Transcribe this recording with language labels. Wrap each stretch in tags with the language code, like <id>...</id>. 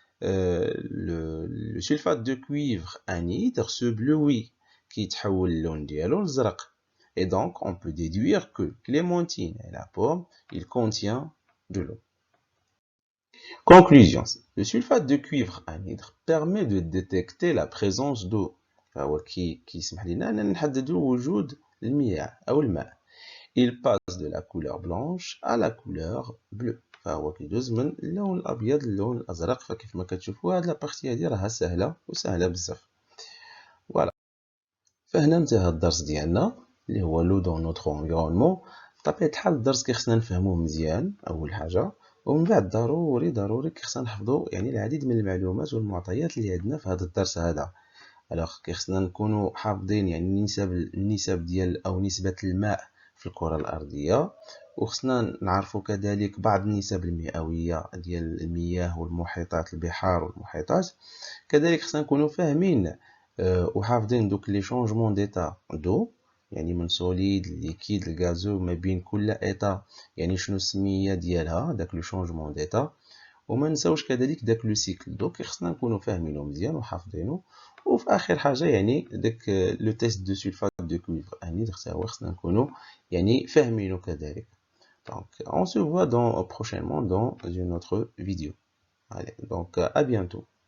<fr>le sulfate de cuivre anhydre se bleuit qui</fr> <ar>تحول اللون ديالو لزرق.</ar> <fr>Et donc on peut déduire que clémentine et la pomme, il contient de l'eau. Conclusion. Le sulfate de cuivre anhydre permet de détecter la présence d'eau.</fr> <ar>فهو كيسمح لنا أن نحددوا وجود المياه أو الماء.</ar> <fr>Il passe de la couleur blanche à la couleur bleue.</fr> <ar>فهو كيدوز من اللون الأبيض للون الأزرق. فكيف ما كتشوفوا هاد لابارتي هادي راها سهلة وسهلة بزاف. فوالا. فهنا انتهى الدرس ديالنا اللي هو لو دون نوتر انفيرونمون. بطبيعة الحال الدرس كيخصنا نفهموه مزيان أول حاجة، ومن بعد ضروري كيخصنا نحفظوا يعني العديد من المعلومات والمعطيات اللي عندنا في هذا الدرس هذا. الوغ كيخصنا نكونوا حافظين يعني النسب ديال أو نسبة الماء في الكرة الأرضية، وخصنا نعرفوا كذلك بعض النسب المئوية ديال المياه والمحيطات، البحار والمحيطات. كذلك خصنا نكونوا فاهمين وحافظين دوك لي شونجمون ديتا دو، يعني من سوليد ليكيد الغازو ما بين كل ايتا، يعني شنو السميه ديالها داك لو شونجمون ديتا. وما نساوش كذلك داك لو سيكل دو خصنا نكونوا فاهمينه مزيان وحافظينه. وفي اخر حاجه يعني داك لو تيست دو سولفات دو كويفر انيدر حتى هو خصنا نكونوا يعني فاهمينه كذلك.</ar> <fr>Donc on se voit prochainement dans une autre vidéo. Allez, donc à bientôt.</fr>